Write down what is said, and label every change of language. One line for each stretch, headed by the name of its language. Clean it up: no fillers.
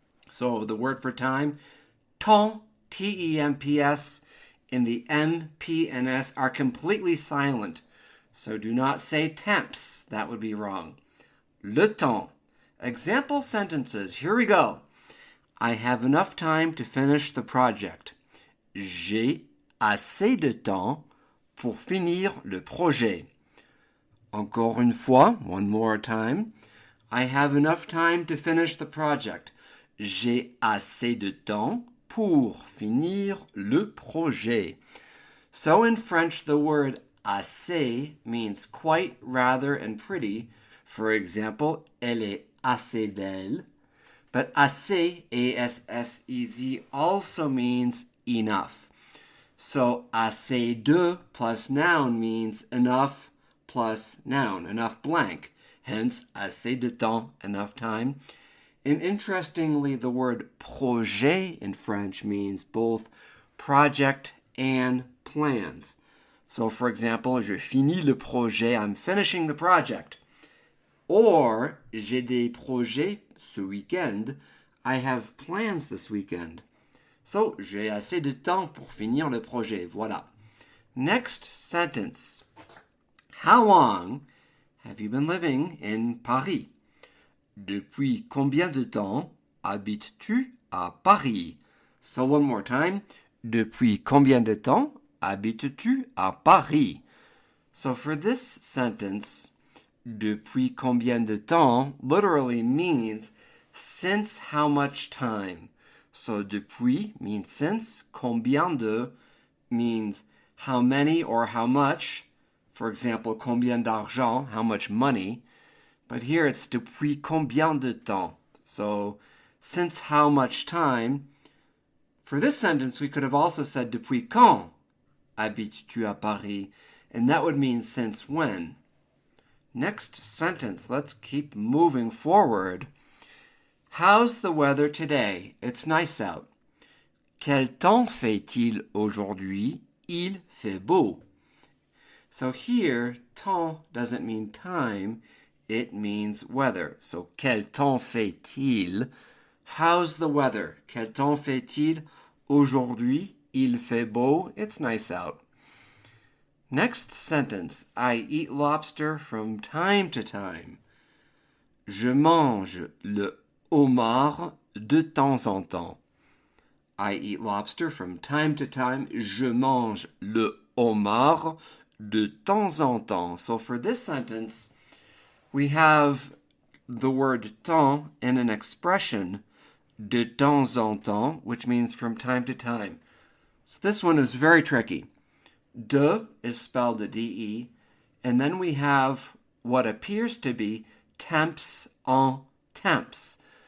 English: So the word for time, temps, T-E-M-P-S, and the M, P, and S are completely silent. So do not say temps. That would be wrong. Le temps. Example sentences. Here we go. I have enough time to finish the project.
French: J'ai assez de temps pour finir le projet. Encore une fois,
English: one more time. I have enough time to finish the project.
French: J'ai assez de temps pour finir le projet.
English: So in French, the word assez means quite, rather, and pretty.
French: For example, elle est assez belle.
English: But assez, A-S-S-E-Z, also means enough. So assez de plus noun means enough plus noun, enough blank. Hence, assez de temps, enough time. And interestingly, the word projet in French means both project and plans. So for example,
French: je finis le projet,
English: I'm finishing the project. Or,
French: j'ai des projets ce week-end,
English: I have plans this weekend.
French: So, j'ai assez de temps pour finir le projet.
English: Voilà. Next sentence. How long have you been living in Paris?
French: Depuis combien de temps habites-tu à Paris?
English: So one more time.
French: Depuis combien de temps habites-tu à Paris?
English: So for this sentence, depuis combien de temps literally means since how much time. So depuis means since, combien de means how many or how much. For example,
French: combien d'argent,
English: how much money. But here it's depuis combien de temps. So since how much time. For this sentence, we could have also said
French: depuis quand habites-tu à Paris?
English: And that would mean since when. Next sentence, let's keep moving forward. How's the weather today? It's nice out.
French: Quel temps fait-il aujourd'hui? Il fait beau.
English: So here, temps doesn't mean time, it means weather. So
French: quel temps fait-il?
English: How's the weather?
French: Quel temps fait-il? Aujourd'hui, il fait beau.
English: It's nice out. Next sentence. I eat lobster from time to time.
French: Je mange le homard de temps en temps.
English: I eat lobster from time to time.
French: Je mange le homard de temps en temps.
English: So for this sentence, we have the word temps in an expression, de temps en temps, which means from time to time. So this one is very tricky. De is spelled D-E, and then we have what appears to be temps en temps.